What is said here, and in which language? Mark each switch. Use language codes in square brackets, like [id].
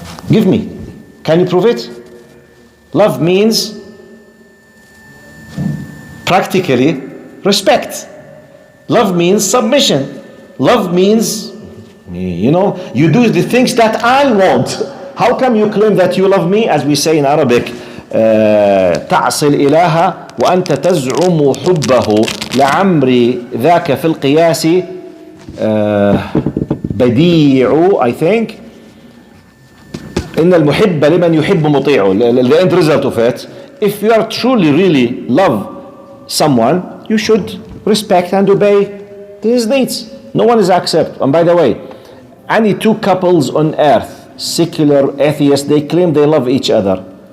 [en] Give me. Can you prove it? Love means practically respect. Love means submission. Love means, you know, you do the things that I want. How come you claim that you love me? As we say in Arabic, [ar] تعصي الإله وأنت تزعم حبه لعمري ذاك في القياس بديع, [en] I think. [ar] إن المحب لمن يحب مطيع. [en] The end result of it, if you are truly really love someone, you should respect and obey his needs. No one is accept. And by the way, any two couples on earth, secular, atheist, they claim they love each other.